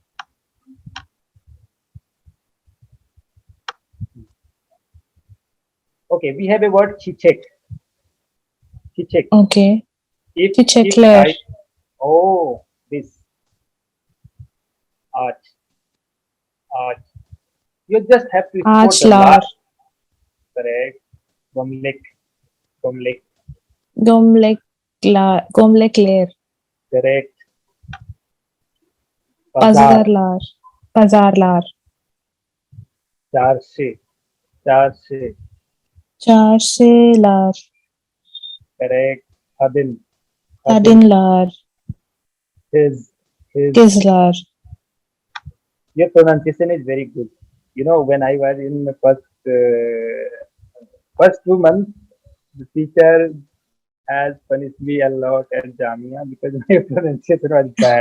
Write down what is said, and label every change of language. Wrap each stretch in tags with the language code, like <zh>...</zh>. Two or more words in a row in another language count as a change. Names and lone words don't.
<en>Okay, we have a word chichek. Chichek. Okay. If Check layer. I this arch arch, you just have to spot Arch the lar. last. Correct.</en> <tr>Gomlek gomlek. Gomlek la. Gomlek layer.</tr> <en>Correct. Pazar Pazar.</en> <tr>lar. Pazar lar. Charse charse. Charse lar. Correct. Hadin hadin. Hadin lar.</tr> <en>His. Kizlar. Your pronunciation is very good. You know, when I was in my first 2 months, the teacher has punished me a lot at Jamia because my pronunciation was bad.</en>